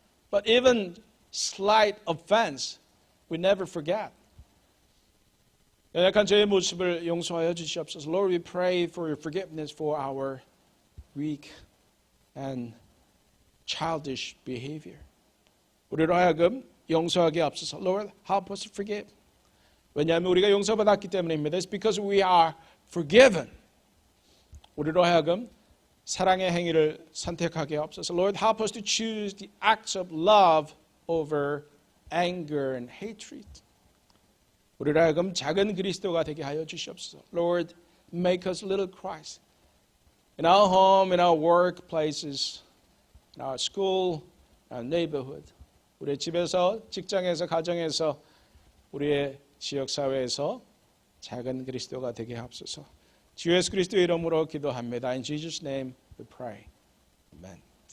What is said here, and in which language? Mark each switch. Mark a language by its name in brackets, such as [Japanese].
[English] But even slight offense, we never forget. [Korean] 연약한 저의 모습을 용서하여 주시옵소서. [English] Lord, we pray for your forgiveness for our weak and childish behavior. [Korean] 우리로 하여금 용서하게 앞서서 [English] Lord, help us to forgive. [Korean] 왜냐하면 우리가 용서받았기 때문입니다. [English] It's because we are forgiven. [Korean] 우리로 하여금 사랑의 행위를 선택하게 앞서서 [English] Lord, help us to choose the acts of love over anger and hatred. [Korean] 우리로 하여금 작은 그리스도가 되게 하여 주시옵소서. [English] Lord, make us little Christ. In our home, in our workplaces, in our school, our neighborhood. [Korean] 우리의 집에서, 직장에서, 가정에서, 우리의 지역사회에서 작은 그리스도가 되게 하옵소서. 주 예수 그리스도의 이름으로 기도합니다. [English] In Jesus' name we pray. Amen.